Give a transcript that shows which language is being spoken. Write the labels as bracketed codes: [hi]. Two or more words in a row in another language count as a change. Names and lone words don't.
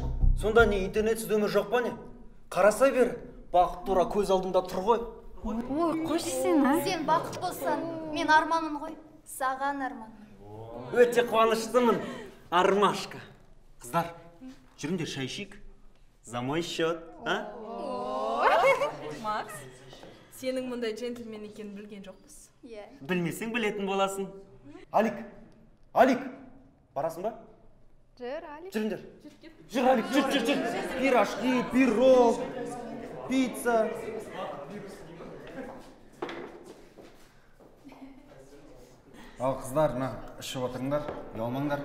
[kk] Сонда не интернетсіз өмір жоқ па не? Қарасай бер, бақыт тура көз алдымда тұр ғой. Ой, қойшы сен, а? Сен бақыт болсаң, мен арманмын ғой. Саған арман. Өте қуаныштымын, Армашка. Қыздар, жүріңдер шай ішейік. [ru] За мой счет, а? [kk] Макс, сенің мұндай джентльмен екенін білген жоқпыз. Білмесең білетін боласың. Алик, барасың ба? Жүр, Алик. Жүріңдер. Жүр, Алик, жүр. [ru] Пирожки, пирог, [kk] пицца. Ал қыздар, ішіп отырыңдар, ұялмаңдар.